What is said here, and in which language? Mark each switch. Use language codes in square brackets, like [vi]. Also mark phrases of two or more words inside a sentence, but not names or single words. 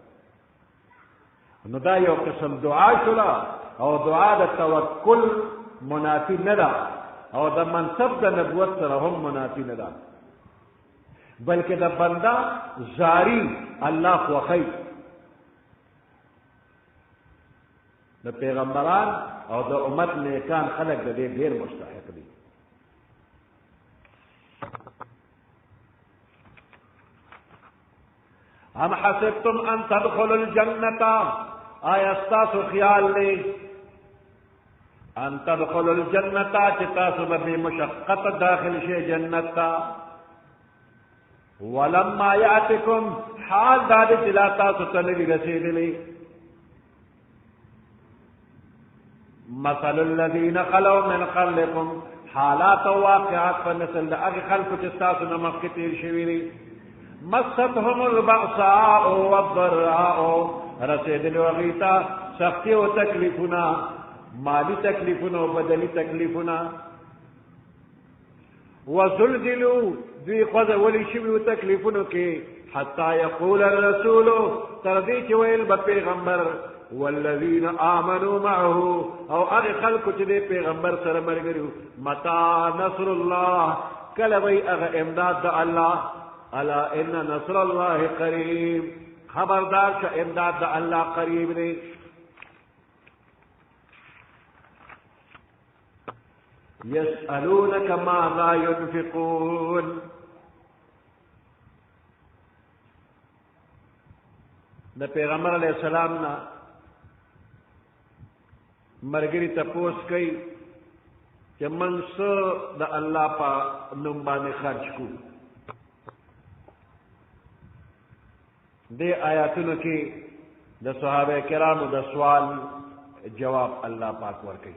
[ps] نو دا یو قسم دعا شوله او دعا د توکل منافي نه ده او د منصب د نبوت سره هم منافي نه ده بلکې د بنده زاری الله خوښوي د پیغمبران او د امت نیکان خلق د دې ډېر مستحق دي [ar] ام حسبتم ان تدخلوا الجنة [ps] آیا ستاسو خیال دی [ar] ان تدخلوا الجنة [ps] چې تاسو به بې مشقت داخل شئ جنت ته [ar] ولما یأتکم [ps] حال دا دی چې لا تاسو ته نه دي رسېدلي [ar] مثل الذين خلوا من قبلكم [ps] حالات و واقعات په نسل د هغې خلکو چې ستاسو نه مخکې تېر شوي دي [ar] مستهم البأساء والضراء [ps] رسېدلي هغوی ته سختي او تکلیفونه مالی تکلیفونه او بدني تکلیفونه وزلزلوا دوی خوځولی شوي و تکلیفونو کې [ar] حتی یقول الرسول [ps] تر دې چې ویل به پیغمبر [ar] والذین آمنوا معه [ps] او هغې خلکو چې دې پیغمبر سره ملګري [ar] متى نصر الله [ps] کله وی هغه امداد د الله [ar] الا ان نصر الله قریب [ps] خبردار شه امداد د الله قریب دی [ar] یسألونک ماذا ينفقون [ps] د پیغمبر [ar] علیه السلام [ps] نه مرګري تپوس کوي چې موږ څه د الله په نوم باندې خرج کوو دې آیاتونو کې د صحابه کرامو د سوال جواب الله پاک ورکړي.